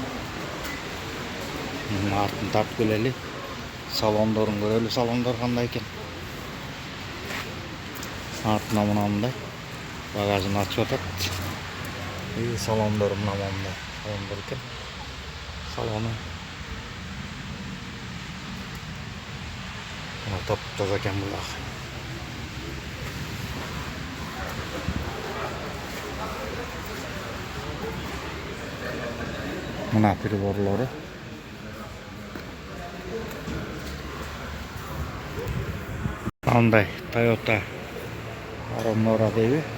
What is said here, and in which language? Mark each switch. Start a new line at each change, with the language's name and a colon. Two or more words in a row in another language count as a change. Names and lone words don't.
Kyrgyz: Артын тартып келели. Салондорун көрөлү, салондор кандай екен. Артына мынандай багажын ачып атат. Салондор мынандай салондор екен. Салону тап-таза екен булар. Мына приборлары. Андай Toyota Aurora дейби.